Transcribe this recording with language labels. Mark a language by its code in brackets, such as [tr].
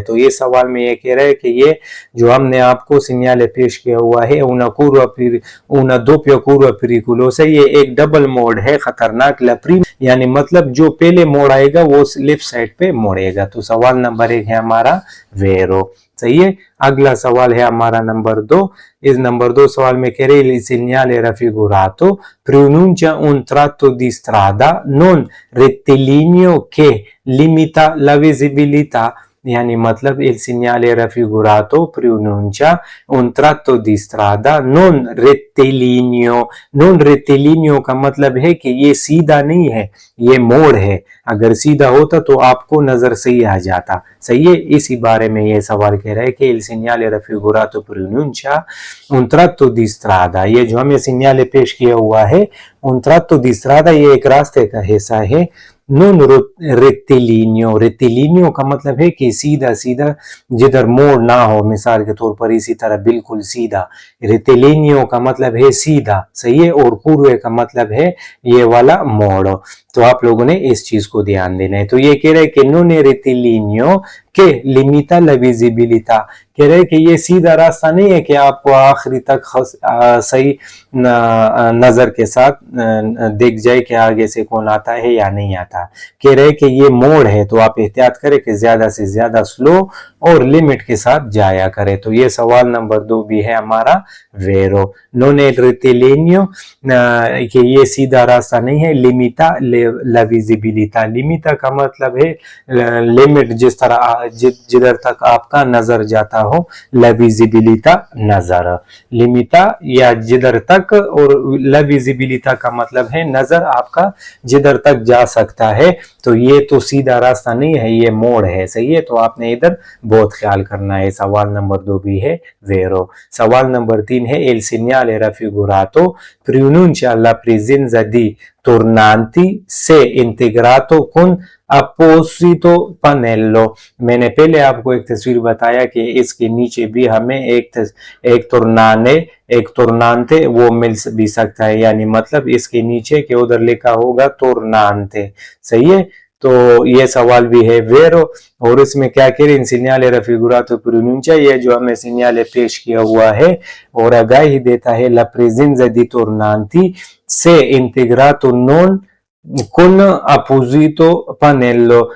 [hi] तो ये सवाल में ये कह रहा है कि ये जो हमने आपको सिग्नाले पेश किया हुआ है [it] una doppia curva pericolosa, [hi] ये एक डबल मोड़ है खतरनाक। लप्री यानी मतलब जो पहले मोड़ आएगा वो लेफ्ट साइड पे मोड़ेगा। तो सवाल नंबर 1 है हमारा वेरो। सही है, अगला सवाल है हमारा नंबर 2। इस नंबर 2 सवाल में कह रहे [it] il segnale raffigurato pronuncia un tratto di strada non rettilineo che limita la visibilità, [hi] यानी मतलब [it] il segnale raffigurato pronuncia un tratto di strada non rettilineo। non rettilineo [hi] का मतलब है कि ये सीधा नहीं है, ये मोड़ है। अगर सीधा होता तो आपको नजर सही आ जाता। सही है, इसी बारे में ये सवाल कह रहा है कि [it] il segnale raffigurato pronuncia un tratto di strada। [hi] ये जो हमें सिग्नल पेश किया हुआ है [it] un tratto di strada, [hi] ये एक रास्ते का हिस्सा है। नॉन रेक्टिलिनियो, रेक्टिलिनियो का मतलब है कि सीधा सीधा, जिधर मोड़ ना हो, मिसाल के तौर पर इसी तरह बिल्कुल सीधा। रेक्टिलिनियो का मतलब है सीधा, सही है, और पूर्व का मतलब है ये वाला मोड़। तो आप लोगों ने इस चीज को ध्यान देना है। तो ये कह रहे हैं कि [it] non è rettilineo che limita la visibilità। [hi] कह रहे हैं कि ये सीधा रास्ता नहीं है कि आपको आखिरी तक सही नजर के साथ दिख जाए कि आगे से कौन आता है या नहीं आता। कह रहे हैं कि ये मोड़ है, तो आप एहतियात करें कि ज्यादा से ज्यादा स्लो और लिमिट के साथ जाया करें। तो ये सवाल नंबर 2 भी है हमारा वेरो। [it] non è rettilineo [hi] कि ये सीधा रास्ता नहीं है। लिमिटा ला विजिबिलिटा, लिमिटा का मतलब है लिमिट, जिस तरह जिधर तक आपका नजर जाता हो, ला विजिबिलिटा नजर, लिमिटा या जिधर तक, और ला विजिबिलिटा का मतलब है नजर आपका जिधर तक जा सकता है। तो ये तो सीधा रास्ता नहीं है, ये मोड़ है। सही है, तो आपने इधर बहुत ख्याल करना है। सवाल नंबर 2 भी है वेरो। सवाल नंबर 3 है [it] il segnale raffigurato pronuncia la presenza di tornanti se integrato con अपोजिटो पनेलो। [hi] मैंने पहले आपको एक तस्वीर बताया कि इसके नीचे भी हमें एक तुर्नाने, एक तुर्नांते वो मिल भी सकता है, यानी मतलब इसके नीचे के उधर लिखा होगा तुर्नांते। सही है, तो ये सवाल भी है वेरो। और इसमें क्या कह रहे हैं, [it] segnale raffigurato pronuncia, [hi] ये जो हमें सिग्नल पेश किया हुआ है और आगाही देता है [it] la presenza di tornanti se integrato non con apposito pannello।